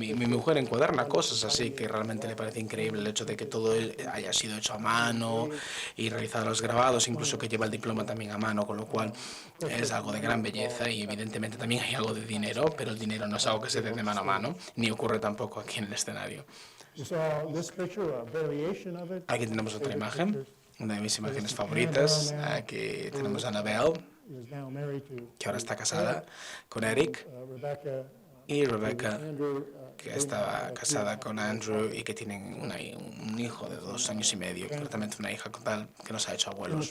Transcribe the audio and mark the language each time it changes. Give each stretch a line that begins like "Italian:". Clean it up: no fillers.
Spanish: Mi mujer encuaderna cosas así que realmente le parece increíble el hecho de que todo haya sido hecho a mano y realizado los grabados, incluso que lleva el diploma también a mano, con lo cual es algo de gran belleza y evidentemente también hay algo de dinero, pero el dinero no es algo que se dé de mano a mano, ni ocurre tampoco aquí en el escenario.
English: you saw this picture, a variation of it.
Spanish: Aquí tenemos otra imagen, una de mis imágenes favoritas. Aquí tenemos a Annabelle,
English: He is now married to
Spanish: que ahora está casada con Eric,
English: Rebecca,
Spanish: y Rebecca,
English: Andrew,
Spanish: que estaba casada con Andrew y que tienen un hijo de 2 años y medio, concretamente una hija con tal que nos ha hecho abuelos.